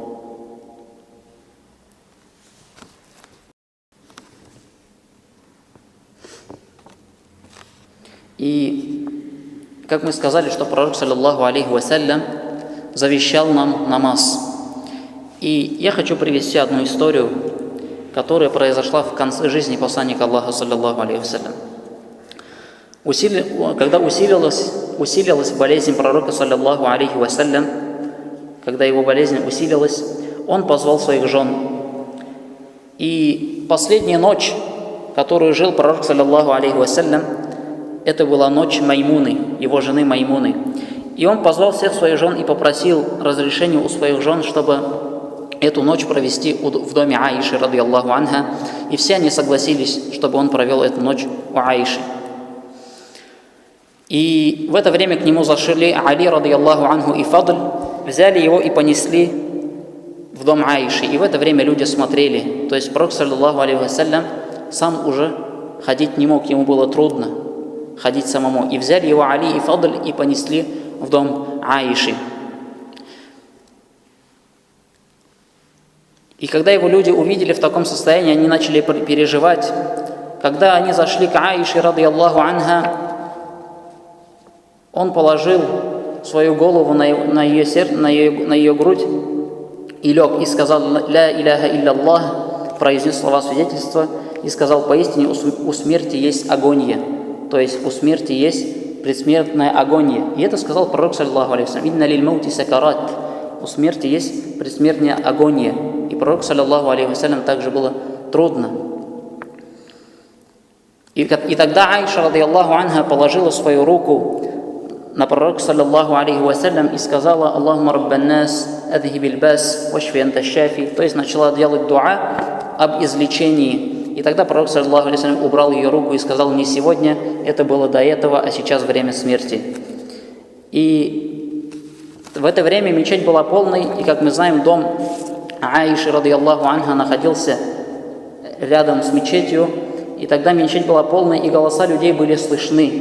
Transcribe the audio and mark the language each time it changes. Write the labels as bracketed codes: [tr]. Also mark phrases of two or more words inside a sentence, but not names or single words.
[ru] И, как мы сказали, что пророк, [ar] صلى الله عليه وسلم, [ru] завещал нам намаз. И я хочу привести одну историю, которая произошла в конце жизни посланника Аллаха, [ar] صلى الله عليه وسلم. [ru] Когда усилилась болезнь пророка, [ar] صلى الله عليه وسلم, [ru] когда его болезнь усилилась, он позвал своих жен. И последняя ночь, которую жил пророк, [ar] صلى الله عليه وسلم, [ru] это была ночь Маймуны, его жены Маймуны. И он позвал всех своих жен и попросил разрешения у своих жен, чтобы эту ночь провести в доме Аиши, [ar] رضي الله عنها. [ru] И все они согласились, чтобы он провел эту ночь у Аиши. И в это время к нему зашли Али, [ar] رضي الله عنه, [ru] и Фадль, взяли его и понесли в дом Аиши. И в это время люди смотрели. То есть пророк, [ar] صلى الله عليه وسلم, [ru] сам уже ходить не мог, ему было трудно ходить самому. И взяли его Али и Фадль и понесли в дом Аиши. И когда его люди увидели в таком состоянии, они начали переживать. Когда они зашли к Аише, [ar] رضي الله عنها, [ru] он положил свою голову на ее грудь и лег, и сказал [ar] «لا إله إلا الله», [ru] произнес слова свидетельства и сказал: поистине у смерти есть агония. То есть у смерти есть предсмертная агония. И это сказал пророк, [ar] صلى الله عليه وسلم: «إن للموت سكرات». [ru] У смерти есть предсмертная агония. И пророк, [ar] صلى الله عليه وسلم, [ru] также было трудно. И тогда Аиша, [ar] رضي الله عنها, [ru] положила свою руку на пророка, [ar] صلى الله عليه وسلم, [ru] и сказала: [ar] «اللهم رب الناس، أذهب البأس، واشف أنت الشافي». [ru] То есть начала делать дуа об излечении. И тогда пророк, [ar] صلى الله عليه وسلم, [ru] убрал ее руку и сказал: «Не сегодня, это было до этого, а сейчас время смерти». И в это время мечеть была полной, и, как мы знаем, дом Аиши, [ar] رضي الله عنها, [ru] находился рядом с мечетью, и тогда мечеть была полной, и голоса людей были слышны.